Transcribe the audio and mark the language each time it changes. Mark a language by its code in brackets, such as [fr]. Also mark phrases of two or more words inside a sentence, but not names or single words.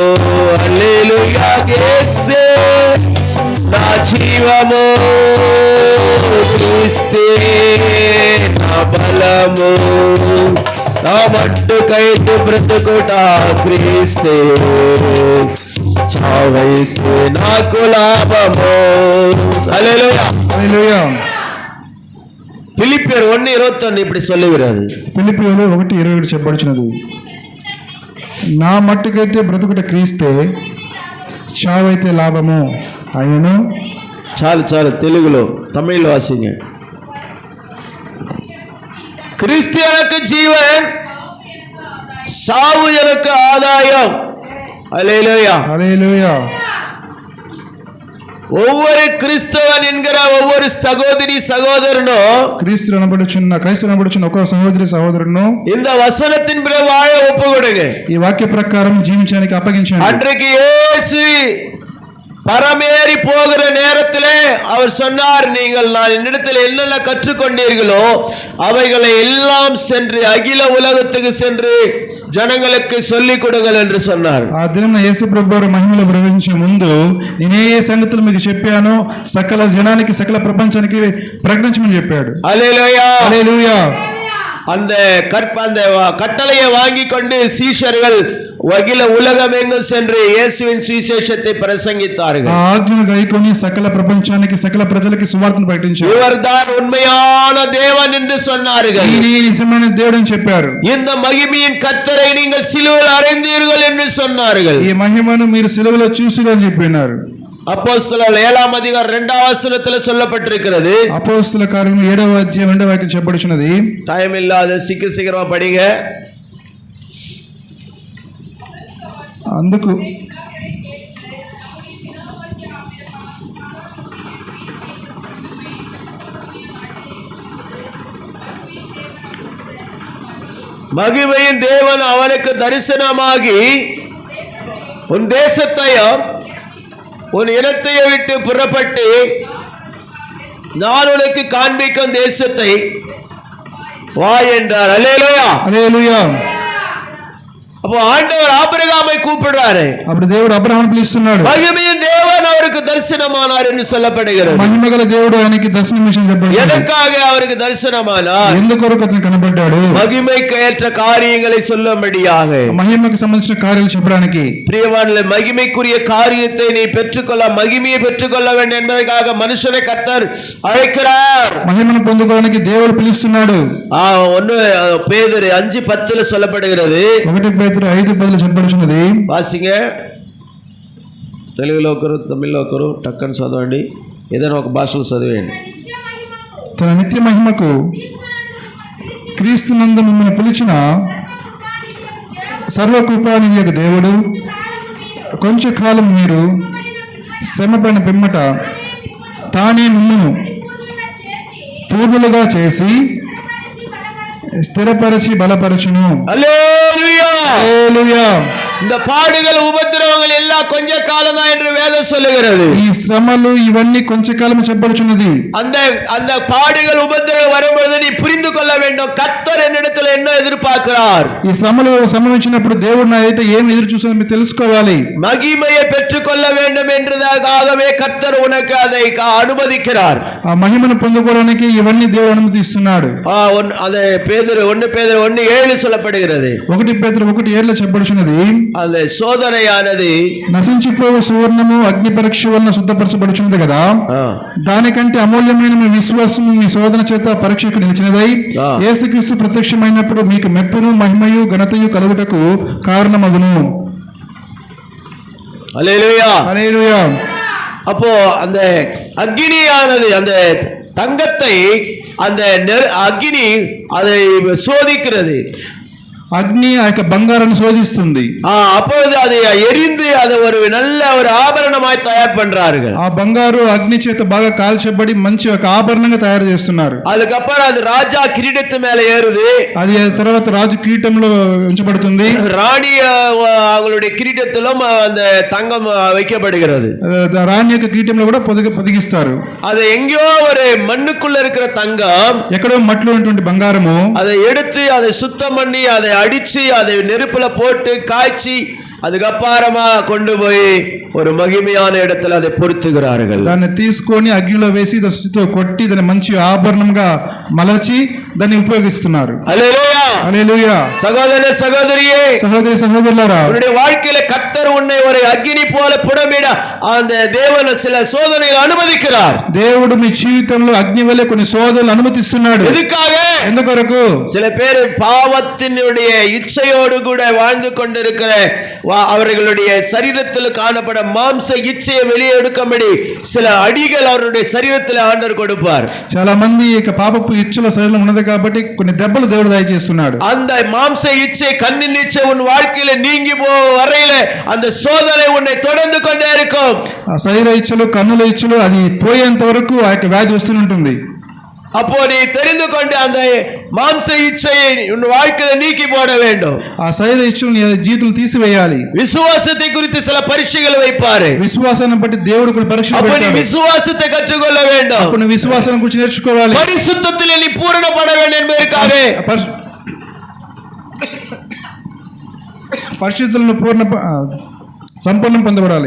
[te] హల్లెలూయా. యేసే నా జీవము, క్రీస్తే నా బలము. నా మట్టుకైతే బ్రతుకుట క్రీస్తే, చావైతే నాకు లాభము. హల్లెలూయా, హల్లెలూయా. [ta] பிலிப்பியர் 1:21 இப்படி சொல்லுகிறாரு. [te] ఫిలిప్పీయులు 1:27 చెప్పబడుచున్నది, నా మట్టుకైతే బ్రతుకుట క్రీస్తే, చావైతే లాభము అయినను. చాలు చాలు, తెలుగులో, తమిళ్లో వాసిங்க. [ta] கிறிஸ்து எனக்கு ஜீவன், சாவு எனக்கு ஆதாயம். அல்லேலூயா, [te] హల్లెలూయా. [ta] ஒவ்வொரு கிறிஸ்தவன் என்கிற ஒவ்வொரு சகோதரி சகோதரனும், [te] క్రీస్తులు అనబడుచున్న ఒక సహోదరి సహోదరును [ta] இந்த வசனத்தின் பிற வாழ ஒப்பு கொடுங்க. [te] ఈ వాక్య ప్రకారం జీవించడానికి అప్పగించండి. [ta] அன்றைக்கு இயேசு பரமேறி போகிற நேரத்திலே அவர் சொன்னார், நீங்கள் நான் என்னிடத்தில் என்னென்ன கற்றுக்கொண்டீர்களோ அவைகளை எல்லாம் சென்று அகில உலகத்துக்கு சென்று జనங்களுக்கு சொல்லிக் கொடுங்கள் என்று சொன்னார். [te] ఆ దినం యేసు ప్రభువారు మహిమలో ప్రవేశించే ముందు, నేనే ఏ సంగతులు మీకు చెప్పానో సకల జనానికి, సకల ప్రపంచానికి ప్రకటించమని చెప్పాడు. హల్లెలూయా, హల్లెలూయా. [ta] அந்த கட்டளையை வாங்கி கொண்டு சீஷர்கள் அகில உலகம் எங்கும் சென்று இயேசுவின் சுவிசேஷத்தை பிரசங்கித்தார்கள். [te] ఆ ఆజ్ఞను గైకొని సకల ప్రపంచానికి, సకల ప్రజలకి సువార్తను ప్రకటించారు. [ta] இவர்தான் உண்மையான தேவன் என்று சொன்னார்கள். [te] ఈయనే నిజమైన దేవుడు అని చెప్పారు. [ta] இந்த மகிமையின் கர்த்தரை நீங்கள் சிலுவையில் அறைந்தீர்கள் என்று சொன்னார்கள். [te] ఈ మహిమను మీరు సిలువలో చూసిరు అని చెప్పినారు. [ta] அப்போஸ்தலர் 7ஆம் அதிகாரம் 2ஆம் வசனத்தில் சொல்லப்பட்டிருக்கிறது. [te] అపోస్తల కార్యము 7వ అధ్యాయం 2వ వాక్యం చెప్పబడుచున్నది. [ta] டைம் இல்லாத சீக்கிரமா படிங்க. [te] అందుకు [ta] மகிமையின் தேவன் அவனுக்கு தரிசனமாகி, உன் தேசத்தையும் உன் இனத்தையை விட்டு புறப்பட்டு நான் உனக்கு காண்பிக்கும் தேசத்தை வா என்றார். அல்லேலூயா, [te] హల్లెలూయా. [ta] அப்போ ஆண்டவர் ஆபிரகாமை கூப்பிடுறாரு. [te] అప్పుడు దేవుడు అబ్రహామును పిలుస్తున్నాడు. [ta] மகிமையின் தேவன் அவருக்கு தரிசனமானார் என்று சொல்லப்படுகிறது. [te] మహిమగల దేవుడు ఆయనకి దర్శనమిచ్చిన చెప్పబడింది. [ta] எதற்காக அவருக்கு தரிசனமானார்? [te] ఎందుకొరకు అతను కనబడ్డాడు? [ta] மகிமைக்கு ஏற்ற காரியங்களை சொல்லும்படியாக. [te] మహిమకు సంబంధించిన కార్యాలు చెప్పడానికి. [ta] பிரியவான்களே, மகிமைக்குரிய காரியத்தை நீ பெற்றுக்கொள்ள, மகிமையை பெற்றுக்கொள்ள வேண்டும் என்பதற்காக மனுஷனை கர்த்தர் அழைக்கிறார். [te] మహిమను పొందుకోవడానికి దేవుడు పిలుస్తున్నాడు. [ta] 1 பேதுரு 5:10 சொல்லப்படுகிறது. [te] 1 పేతురు 5:10 వాసింగ తెలుగులో ఒకరు, తమిళ్లో ఒకరు, టక్కని చదవండి. ఏదైనా ఒక భాషలో చదివేయండి. తన నిత్య మహిమకు క్రీస్తునందు మిమ్మల్ని పిలిచిన సర్వకృపానిధి యొక్క దేవుడు కొంచెం కాలం మీరు శ్రమపడిన పిమ్మట తానే మిమ్మను పూర్ణులుగా చేసి స్థిరపరచి బలపరచును. [ta] அல்லேலூயா. [te] హల్లెలూయా. [ta] இந்த பாடுகள் உபத்திரவங்கள் எல்லாம் கொஞ்ச காலம் தான் என்று வேதம் சொல்லுகிறது. [te] ఈ శ్రమలు ఇవన్నీ కొంచెం కాలం చెప్పబడుచున్నది. [ta] அந்த அந்த பாடுகள் உபத்திரவம் வரும்போது நீ புரிந்து கொள்ள வேண்டும், கர்த்தர் என்னிடத்தில் என்ன எதிர்பார்க்கிறார். [te] ఈ శ్రమలు సంభవించినప్పుడు దేవుడు నా ఎదుట ఏం ఎదురు చూసారో మీరు తెలుసుకోవాలి. [ta] மகிமையை பெற்றுக்கொள்ள வேண்டும் என்றதாகவே கர்த்தர் உனக்கு அதை அனுமதிக்கிறார். [te] ఆ మహిమను పొందుకోవడానికి ఇవన్నీ దేవుడు అనుమతిస్తున్నాడు. [ta] அது பேதுரு 1:7 சொல்லப்படுகிறது. [te] 1 పేతురు 1:7 చెప్పబడుచున్నది. [ta] அந்த சோதனையானது [te] నశించిపోవు సువర్ణము అగ్ని పరీక్ష వలన శుద్ధపరచబడుచున్నది కదా, దానికంటే అమూల్యమైన మీ విశ్వాసము మీ శోధన చేత పరీక్షకు నిలిచినదై యేసుక్రీస్తు ప్రత్యక్షమైనప్పుడు మీకు మెప్పును మహిమయు ఘనతయు కలుగుటకు కారణమగును. [ta] அல்லேலூயா. [te] హల్లెలూయా. [ta] அப்போ அந்த அக்கினியானது அந்த தங்கத்தை அந்த அக்கினி அதை சோதிக்கிறது. [te] అగ్ని ఆ యొక్క బంగారాన్ని శోధిస్తుంది. [ta] அப்பொழுது அதை எரிந்து அதை ஒரு நல்ல ஒரு ఆభరణமாய் తయారు பண்றார்கள். [te] ఆ బంగారు అగ్ని చేత బాగా కాల్చబడి మంచి ఒక ఆభరణంగా తయారు చేస్తున్నారు. [ta] அதுக்கப்புறம் அது ராஜா கிரீடத்து மேல ஏறுது. [te] అది తర్వాత రాజు కిరీటంలో ఉంచబడుతుంది. [ta] ராணி அவங்களுடைய கிரீடத்திலும் அந்த தங்கம் வைக்கப்படுகிறது. [te] రాణి యొక్క కిరీటంలో కూడా పొదిగిస్తారు. [ta] அது எங்கேயோ ஒரு மண்ணுக்குள்ள இருக்கிற தங்கம், [te] ఎక్కడో మట్టిలో ఉన్నటువంటి బంగారము, [ta] அதை எடுத்து அதை சுத்தம் பண்ணி அதை அடிச்சு அதை நெருப்புல போட்டு காய்ச்சி அதுக்கப்புறமா கொண்டு போய் ஒரு மகிமையான இடத்துல அதை பொருத்துகிறார்கள். [te] దాన్ని తీసుకొని అగ్నిలో వేసి దశతో కొట్టి దాన్ని మంచి ఆభరణంగా మలచి దాన్ని ఉపయోగిస్తున్నారు. హల్లెలూయా. హల్లెలూయా. సహోదర సహోదరియే, సహోదరి సహోదరులారా, [ta] உன்னுடைய வாழ்க்கையில கர்த்தர் உன்னை ஒரு அக்கினி போல புடமிட அந்த தேவன் சில சோதனைகளை அனுமதிக்கிறார். [te] దేవుడు మీ జీవితంలో అగ్ని వలె కొన్ని శోధనలు అనుమతిస్తున్నాడు. [ta] எதுக்காக? [te] ఎందుకొరకు? [ta] சில பேர் பாவத்தினுடைய இச்சையோடு கூட வாழ்ந்து கொண்டிருக்கிற அவர்களுடைய சரீரத்தில் காணப்பட மாம்ச இச்சையை வெளியே எடுக்கும்படி சில அடிகள் அவருடைய சரீரத்தில் ஆண்டவர் கொடுப்பார். [te] చాలా మంది ఇక పాపపు ఇచ్చల శరీరం ఉన్నది కాబట్టి కొన్ని దెబ్బలు దేవుడు దయచేస్తున్నాడు. [ta] அந்த மாம்ச இச்சை கண்ணின் இச்சை உன் வாழ்க்கையில நீங்கி வரையில அந்த சோதனை உன்னை தொடர்ந்து கொண்டே இருக்கும். [te] ఆ శరీర ఇచ్చలు కన్నుల ఇచ్చలు అది పోయేంత వరకు ఆ యొక్క వ్యాధి వస్తూనే ఉంటుంది. [ta] அப்போ நீ தெரிந்து கொண்டு அந்த மாம்ச இச்சையை உன் வாழ்க்கையில நீக்கி போட வேண்டும். [te] ఆ శరీర ఇచ్చలు నీ జీవితంలో తీసివేయాలి. [ta] விசுவாசத்தை குறித்து சில పరీక్షలు வைப்பாரு. [te] విశ్వాసాన్ని బట్టి దేవుడు కూడా పరీక్ష [ta] அப்போ நீ [te] పెడతాడు. [ta] விசுவாசத்தை கற்றுக்கொள்ள வேண்டும். [te] అప్పుడు నువ్వు విశ్వాసాన్ని గురించి నేర్చుకోవాలి. [ta] பரிசுத்தத்திலே நீ பூரணப்பட வேண்டும் என்பதற்காக [te] పరిశుద్ధులను సంపూర్ణం పొందబడాలి.